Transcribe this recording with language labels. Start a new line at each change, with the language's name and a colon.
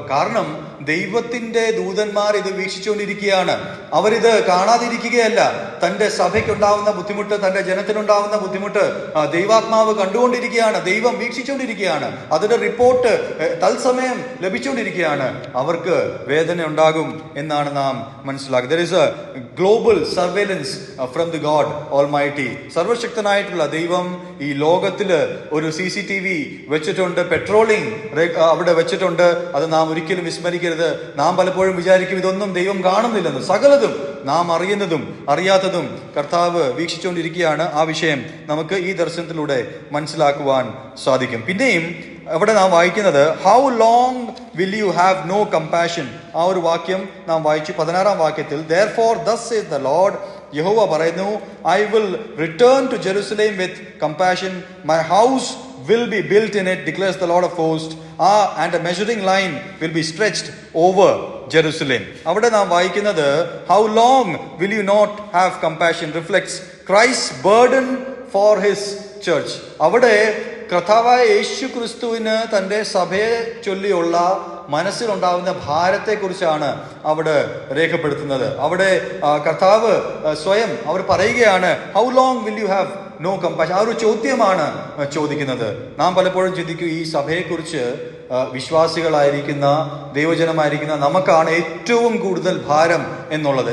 Malayalam: കാരണം ദൈവത്തിന്റെ ദൂതന്മാർ ഇത് വീക്ഷിച്ചുകൊണ്ടിരിക്കുകയാണ്. അവരിത് കാണാതിരിക്കുകയല്ല. തന്റെ സഭയ്ക്കുണ്ടാവുന്ന ബുദ്ധിമുട്ട്, തന്റെ ജനത്തിനുണ്ടാവുന്ന ബുദ്ധിമുട്ട് ദൈവാത്മാവ് കണ്ടുകൊണ്ടിരിക്കുകയാണ്. ദൈവം വീക്ഷിച്ചുകൊണ്ടിരിക്കുകയാണ്. അതിന്റെ റിപ്പോർട്ട് തത്സമയം ലഭിച്ചുകൊണ്ടിരിക്കുകയാണ്. അവർക്ക് വേദന ഉണ്ടാകും എന്നാണ് നാം മനസ്സിലാക്കുന്നത്.
English: There is a global surveillance from the God Almighty.
Malayalam: സർവശക്തനായിട്ടുള്ള ദൈവം ഈ ലോകത്തില് ഒരു CCTV വെച്ചിട്ടുണ്ട്, പെട്രോളിംഗ് അവിടെ വെച്ചിട്ടുണ്ട്. അത് നാം ഒരിക്കലും വിസ്മരിക്കരുത്. നാം പലപ്പോഴും വിചാരിക്കും ഇതൊന്നും ദൈവം കാണുന്നില്ലെന്ന്. സകലതും നാം അറിയുന്നതും അറിയാത്തതും കർത്താവ് വീക്ഷിച്ചുകൊണ്ടിരിക്കുകയാണ്. ആ വിഷയം നമുക്ക് ഈ ദർശനത്തിലൂടെ മനസ്സിലാക്കുവാൻ സാധിക്കും. പിന്നെയും അവിടെ നാം വായിക്കുന്നത്,
English: How long will you have no compassion.
Malayalam: ആ ഒരു വാക്യം നാം വായിച്ചു 16-ാം വാക്യത്തിൽ.
English: Therefore thus says the Lord,
Malayalam: യഹോവ പറയുന്നു,
English: I will return to Jerusalem with compassion, my house will be built in it, declares the Lord of hosts, and a measuring line will be stretched over Jerusalem.
Malayalam: അവിടെ നാം വായിക്കുന്നത്,
English: how long will you not have compassion reflects Christ's burden for his church.
Malayalam: അവിടെ കർത്താവായ യേശു ക്രിസ്തുവിന് തൻ്റെ സഭയെ ചൊല്ലിയുള്ള മനസ്സിലുണ്ടാവുന്ന ഭാരത്തെക്കുറിച്ചാണ് അവിടെ രേഖപ്പെടുത്തുന്നത്. അവിടെ കർത്താവ് സ്വയം അവർ പറയുകയാണ്,
English: How long will you have no compassion?
Malayalam: ആ ഒരു ചോദ്യമാണ് ചോദിക്കുന്നത്. നാം പലപ്പോഴും ചിന്തിക്കും, ഈ സഭയെക്കുറിച്ച് വിശ്വാസികളായിരിക്കുന്ന ദൈവജനമായിരിക്കുന്ന നമുക്കാണ് ഏറ്റവും കൂടുതൽ ഭാരം എന്നുള്ളത്.